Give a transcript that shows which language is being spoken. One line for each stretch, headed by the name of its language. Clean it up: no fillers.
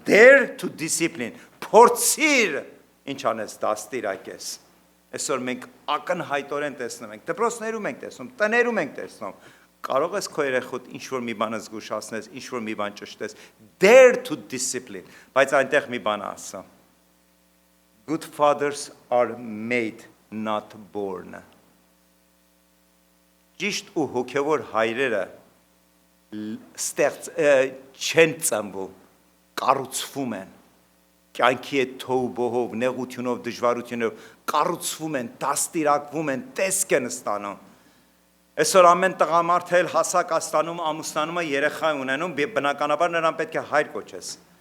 English: Dare to discipline,
Armenian: փորձիր ինչ անես դաստիարակես։ Այսօր մենք ակնհայտորեն տեսնում ենք, դպրոցներում ենք տեսնում, տներում ենք տեսնում։ Կարող ես քո երեխուդ ինչ-որ մի բան զգուշացնես, ինչ-որ մի բան ճշտես,
English: dare to discipline,
Armenian: բայց այնտեղ մի բան ասա.
English: Good fathers are made, not born.
Armenian: Ճիշտ ու հոգևոր հայրերը չեն ծնվում, կառուցվում են, կյանքի հետ թոհ-բոհով, նեղությունով, դժվարությունով, կառուցվում են, դաստիարակվում են, տեսք են ստանում։ Այսօր ամեն տղամարդ էլ հասակ աստանում, ամուսնանում է, երեխա ունենում, բնականաբար նրան պետք է հայր կոչես։